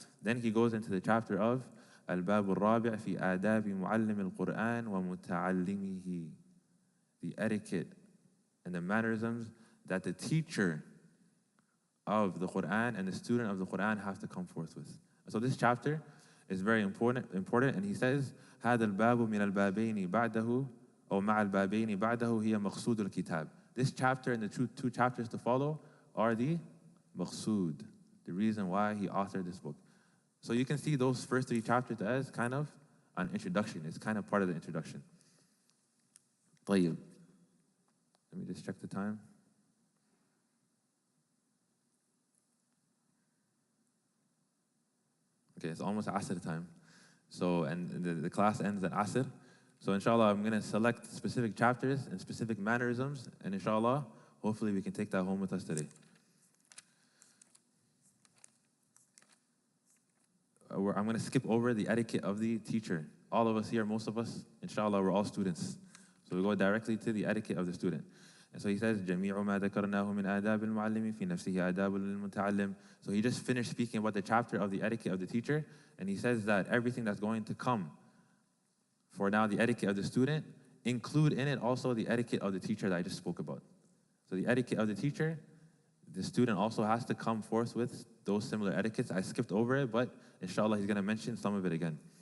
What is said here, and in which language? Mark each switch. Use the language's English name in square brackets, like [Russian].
[English] Then he goes into the chapter of [Arabic] الباب الرابع في آداب معلم القرآن ومتعلمه. [English] The etiquette and the mannerisms that the teacher of the Quran and the student of the Quran have to come forth with. So this chapter is very important. And he says, [Arabic] هذا الباب من البابين بعده أو مع البابين بعده هي مقصود الكتاب. [English] This chapter and the two chapters to follow are the maqsood, the reason why he authored this book. So you can see those first 3 chapters as kind of an introduction. It's kind of part of the introduction. [Arabic] طيب. [English] Let me just check the time. Okay, it's almost Asr time. So, and the class ends at Asr. So inshallah, I'm going to select specific chapters and specific mannerisms, and inshallah, hopefully we can take that home with us today. I'm going to skip over the etiquette of the teacher. All of us here, most of us, inshallah, we're all students. So we go directly to the etiquette of the student. And so he says, [Arabic] جَمِيعُ مَا ذَكَرْنَاهُ مِنْ آدَابِ الْمُعَلِّمِ فِي نَفْسِهِ آدَابٌ لِلْمُتَعَلِّمِ. [English] So he just finished speaking about the chapter of the etiquette of the teacher, and he says that everything that's going to come for now the etiquette of the student, include in it also the etiquette of the teacher that I just spoke about. So the etiquette of the teacher, the student also has to come forth with those similar etiquettes. I skipped over it, but inshallah he's going to mention some of it again.